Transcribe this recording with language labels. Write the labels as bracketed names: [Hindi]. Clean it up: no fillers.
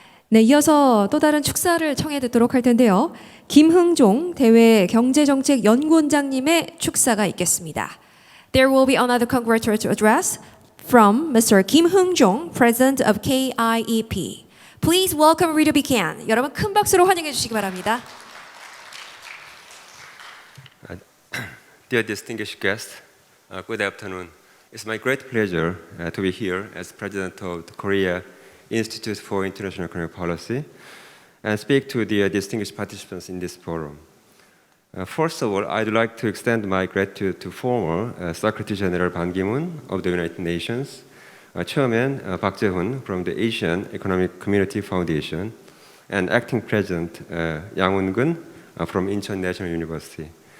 [Korean] 네, 이어서 또 다른 축사를 청해 듣도록 할 텐데요. 김흥종 대외 경제정책연구원장님의 축사가 있겠습니다. [English] There will be another congratulatory address from Mr. Kim Heung-jong, President of KIEP. Please welcome Rita Buchanan. [Korean] 여러분 큰 박수로 환영해 주시기 바랍니다. [English] Dear distinguished guests, good afternoon. It's my great pleasure to be here as President of the Korea Institute for International Economic Policy and speak to the distinguished participants in this forum. First of all, I'd like to extend my gratitude to former Secretary General Ban Ki-moon of the United Nations, Chairman Park Jae-hoon from the Asian Economic Community Foundation, and Acting President Yang Eun-gun from Incheon National University.